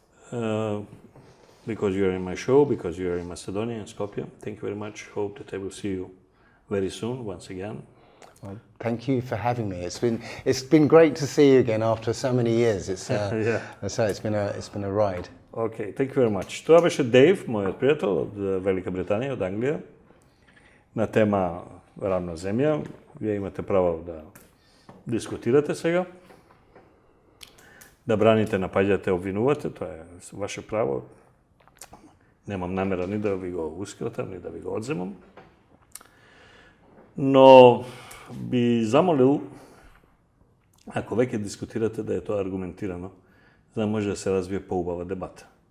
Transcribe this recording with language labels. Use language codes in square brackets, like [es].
[en] Because you are in my show, because you are in Macedonia and Skopje. Thank you very much. Hope that I will see you very soon once again. Well, thank you for having me. It's been great to see you again after so many years. Yeah. So it's been a ride. Okay, thank you very much. [bg] Това беше Дейв, моят приятел от Велика Британия, от Англия, на тема равна земя. [mk] Вие имате право да дискутирате сега, да браните, напаѓате, обвинувате, тоа е ваше право. Немам намера ни да ви го ускратам, ни да ви го одземам. Но би замолил, ако веќе дискутирате, да е тоа аргументирано, за да може да се развие поубава дебата.